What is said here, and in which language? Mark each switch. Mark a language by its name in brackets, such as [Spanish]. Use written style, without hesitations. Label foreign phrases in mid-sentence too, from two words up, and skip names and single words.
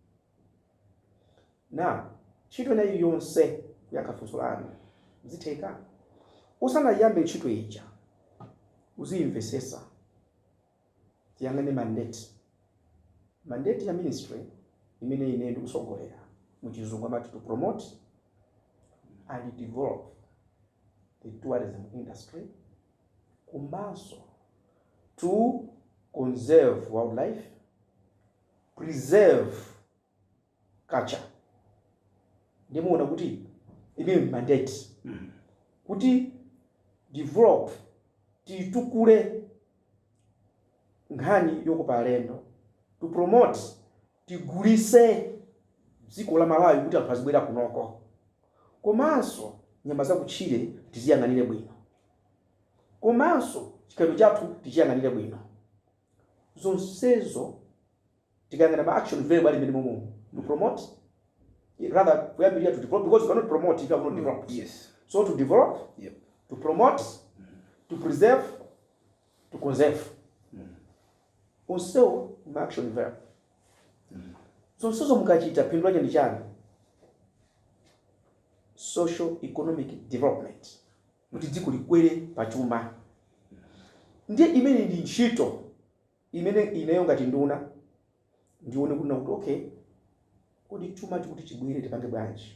[Nyanja] Na ntchito nayo yonse kuyankha funso lanu zitheka. Usanayambe ntchito ija uziyimvesesa, tiyang'ane mandate ya ministry imene ine ndikusogolera muchizungu amati [English] to promote and develop the tourism industry, [Nyanja] komanso [English] to conserve wildlife, preserve culture. [Nyanja] Ndimuona kuti ine mandate kuti develop titukule nkhani yokopa alendo, [English] to promote [Nyanja] tigulise dziko la Malawi kuti anthu azibwera kunoko, komanso nyama zakutchire tiziyang'anire bwino, komanso chikhalidwe chathu tichiyang'anire bwino. Zonsezo tikayang'ana ma [English] action verb [Nyanja] ali mmene momwe [English] to promote, rather we are here to develop, because you cannot promote if you have not developed. Yes. So to develop, to promote, to preserve, to conserve. Also ma action verb. [Nyanja] Zonsezo mukachita phindu lake ndi chani? [English] social economic development, [Nyanja] kuti dziko likwere pachuma. Ndiye imene ndi ntchito imene ineyo ngati nduna ndione kuti okay, kodi chuma chikuti chibwere tipange bwanji.